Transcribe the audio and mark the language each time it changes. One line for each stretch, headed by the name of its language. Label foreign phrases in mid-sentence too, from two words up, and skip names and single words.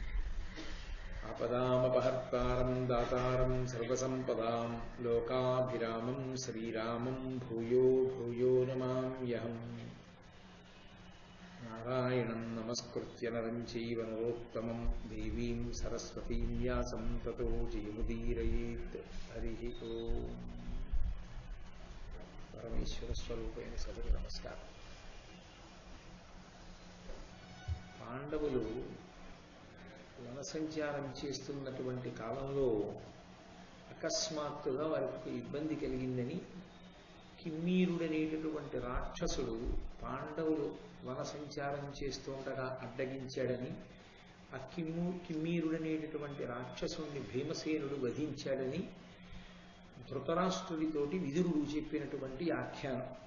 Sanskrit: आपदामपहर्तारं दातारं सर्वसम्पदां लोकाभिरामं श्रीरामं भूयो भूयो नमाम्यहम्। नारायणं नमस्कृत्य नरं चैव नरोत्तमं देवीं सरस्वतीं व्यासं ततो जयमुदीरयेत्। हरिः ओम्।
Telugu: परमेश्वरस्वरूपैన సభకు నమస్కారం. పాండవులు వనసంచారం చేస్తున్నటువంటి కాలంలో అకస్మాత్తుగా వారికి ఇబ్బంది కలిగిందని కిమ్మీరుడనేటటువంటి రాక్షసుడు పాండవులు వనసంచారం చేస్తుండగా అడ్డగించాడని, ఆ కిమ్మీరుడనేటటువంటి రాక్షసుణ్ణి భీమసేనుడు వధించాడని ధృతరాష్ట్రుడితోటి విదురుడు చెప్పినటువంటి ఆఖ్యానం.